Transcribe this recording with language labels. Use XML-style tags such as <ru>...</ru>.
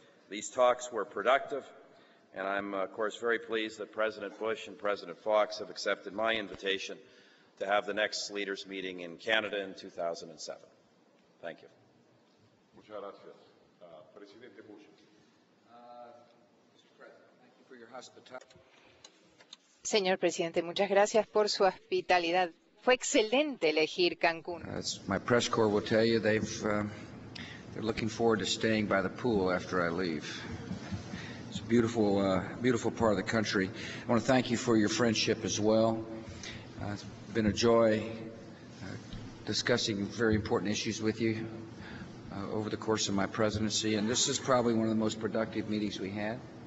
<en>These talks were productive, and I'm, of course, very pleased that President Bush and President Fox have accepted my invitation to have the next leaders' meeting in Canada in 2007. Thank you.</en> <es>Muchas gracias. Presidente Bush.</es> <en>Mr. President, thank you for your hospitality.</en> <es>Señor presidente, muchas gracias por su hospitalidad. Fue excelente elegir Cancún.</es> <en>As my press corps will tell you, they're looking forward to staying by the pool after I leave. It's a beautiful, beautiful part of the country. I want to thank you for your friendship as well. It's been a joy discussing very important issues with you over the course of my presidency, and this is probably one of the most productive meetings we had.</en>